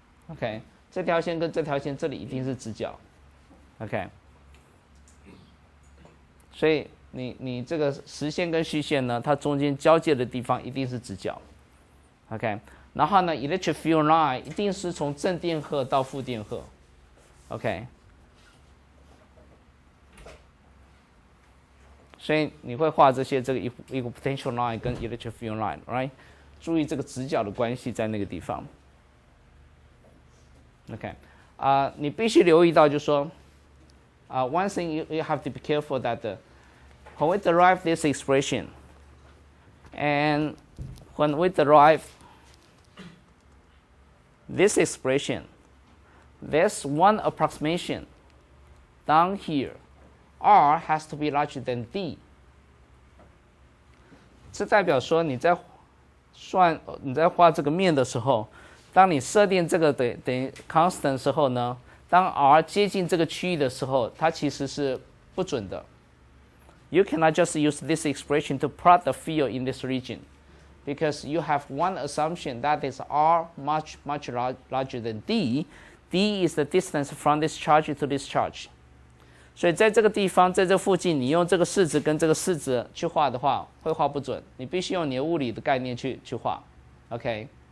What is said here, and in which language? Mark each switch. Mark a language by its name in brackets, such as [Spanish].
[Chinese] OK， 这条线跟这条线这里一定是直角。OK， 所以你这个实线跟虚线呢，它中间交界的地方一定是直角。 OK， 然后呢 ，electric field line 一定是从正电荷到负电荷。 OK， 所以你会画这些这个 equipotential line 跟 electric field line，right？注意这个直角的关系在那个地方。 [English] OK， [Chinese] 你必须留意到，就是说， [English] one thing you have to be careful that when we derive this expression, and when we derive this expression, there's one approximation down here. R has to be larger than D. [Chinese] 这代表说你在你在画这个面的时候，当你设定这个等于 constant 的时候呢，当 r 接近这个区域的时候，它其实是不准的。 [English] You cannot just use this expression to plot the field in this region, because you have one assumption that is r much larger than d. D is the distance from this charge to this charge. [Chinese] 所以在这个地方，在这附近，你用这个式子跟这个式子去画的话，会画不准。你必须用你的物理的概念去画 ，OK？